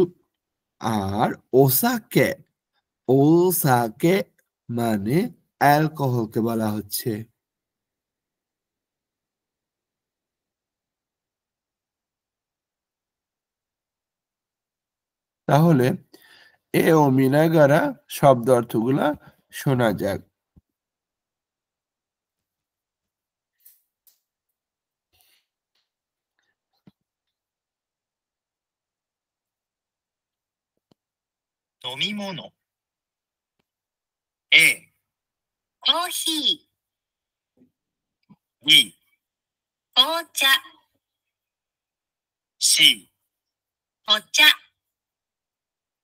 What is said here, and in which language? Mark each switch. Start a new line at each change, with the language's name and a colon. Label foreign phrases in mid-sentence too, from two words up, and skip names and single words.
Bangla: আর ওসাকে, ওসাকে মানে অ্যালকোহলকে বলা হচ্ছে। তাহলে
Japanese: 絵を見ながら
Bangla: শব্দ অর্থগুলা শোনা যাক।
Japanese: 飲み物 A、コーヒー B、紅茶 C、お茶